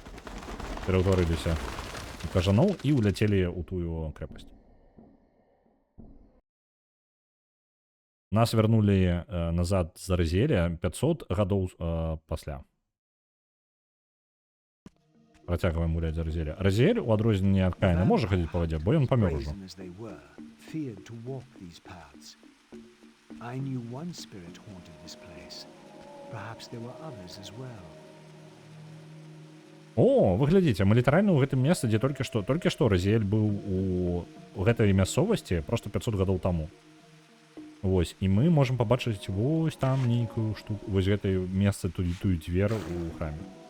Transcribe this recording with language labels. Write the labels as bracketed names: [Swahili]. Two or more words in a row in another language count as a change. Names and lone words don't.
[Belarusian] Пераўтварыліся у кажаноў і уляцелі ў тую крэпасць. Нас вярнулі назад з Розеля 500 гадоў пасля. Працягваем гуляць за Розеля. Розель, у адрозненне ад Каіна, можа хадзіць па вадзе, бо ён памёр ужо. [English] Brazen as they were, feared to walk these paths. I knew one spirit haunted this place. Perhaps there were others as well. [Belarusian] О, вы глядзіце, мы літаральна ў гэтым месцы, дзе толькі што Розель быў у гэтай мясцовасці проста 500 гадоў таму. Вось, і мы можам пабачыць вось там нейкую штуку, вось гэтай месцы тую дзверу у храме.